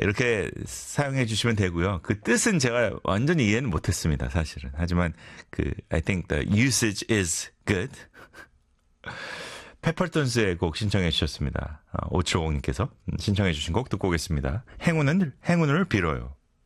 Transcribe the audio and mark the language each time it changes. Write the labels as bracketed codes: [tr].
[ko] 이렇게 사용해 주시면 되고요. 그 뜻은 제가 완전히 이해는 못했습니다. 사실은. 하지만 그 [en] I think the usage is good. [ko] 페퍼톤스의 곡 신청해 주셨습니다. 5750님께서 신청해 주신 곡 듣고 오겠습니다. 행운을 빌어요.